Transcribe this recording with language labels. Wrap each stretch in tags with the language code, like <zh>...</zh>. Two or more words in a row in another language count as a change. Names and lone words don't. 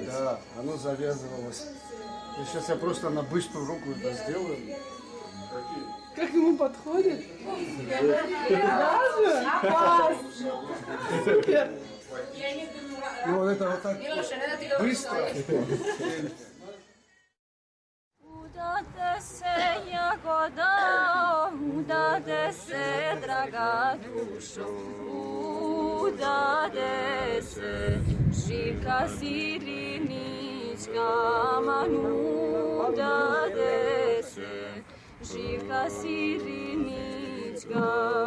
<ru>Да, оно завязывалось. И сейчас я просто на быструю руку это сделаю. Как ему подходит? Даже? Класс! Супер! Ну вот это вот так быстро.</ru> <sr>Udate se jagoda, udate se draga dušo, udate se Živka Sirinička, manu udate se Živka Sirinička.</sr>